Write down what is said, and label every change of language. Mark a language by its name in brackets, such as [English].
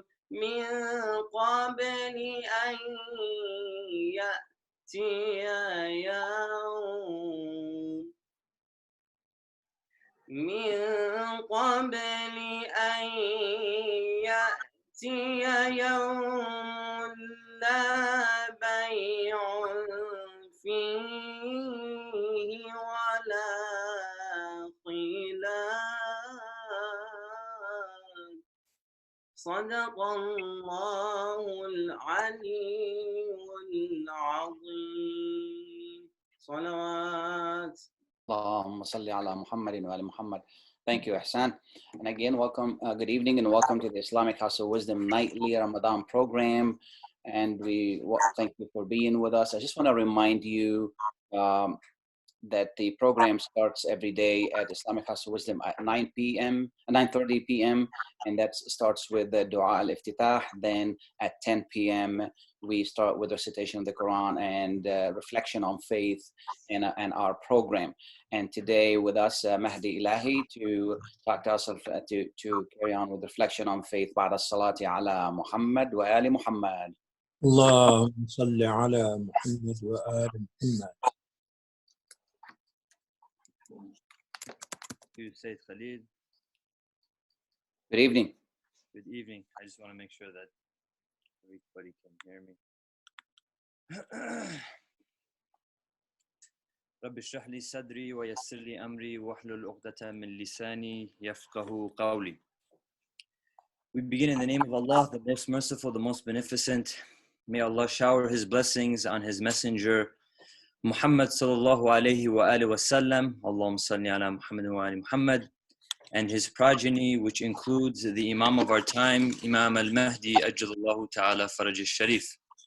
[Arabic] من قبل أن يأتي يوم لا بيع فيه ولا خلال. صدق الله العلي العظيم. صلوات. اللهم صل على محمد وآل محمد. [English] Thank you, Ehsun. And again, welcome, good evening, and welcome to the Islamic House of Wisdom nightly Ramadan program. And we thank you for being with us. I just want to remind you that the program starts every day at Islamic House of Wisdom at 9:30 p.m. And that starts with the Dua al-Iftitah. Then at 10 p.m. we start with recitation of the Quran and reflection on faith and our program. And today with us, Mahdi Elahi, to talk to us, to carry on with reflection on faith. [Arabic] بعد الصلاة على محمد وآل محمد. اللهم صل على محمد وآل محمد. [English] You, Sayyid Khalil. Good evening. Good evening. I just want to make sure that everybody can hear me. [Arabic] رب اشرح لي صدري ويسر لي أمري واحلل عقدة من لساني يفقهوا قولي. [English] We begin in the name of Allah, the most merciful, the most beneficent. May Allah shower His blessings on His messenger, Muhammad sallallahu alayhi wa alihi wa sallam. [Arabic] Allahumma salli ala Muhammad wa ali Muhammad. [English] And his progeny, which includes the Imam of our time, Imam Al-Mahdi, Ajjalallahu Ta'ala Faraj al-Sharif.